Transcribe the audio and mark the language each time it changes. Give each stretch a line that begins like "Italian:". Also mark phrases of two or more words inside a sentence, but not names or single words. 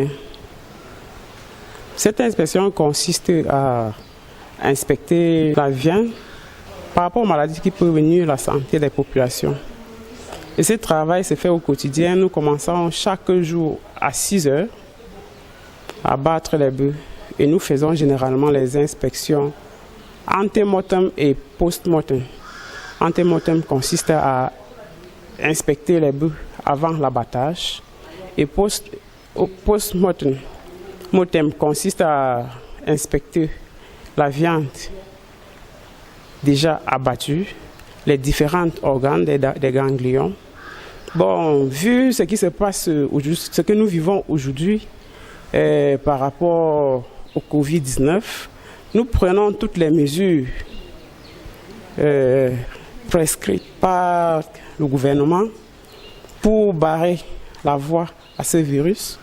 French: Cette inspection consiste à inspecter la viande par rapport aux maladies qui peuvent venir la santé des populations. Et ce travail se fait au quotidien. Nous commençons chaque jour à 6 heures à battre les bœufs. Et nous faisons généralement les inspections ante-mortem et post-mortem. Ante-mortem consiste à inspecter les bœufs avant l'abattage. Et post-mortem consiste à inspecter la viande déjà abattue, les différents organes des ganglions. Bon, vu ce qui se passe aujourd'hui, ce que nous vivons aujourd'hui par rapport au Covid-19, nous prenons toutes les mesures prescrites par le gouvernement pour barrer la voie à ce virus.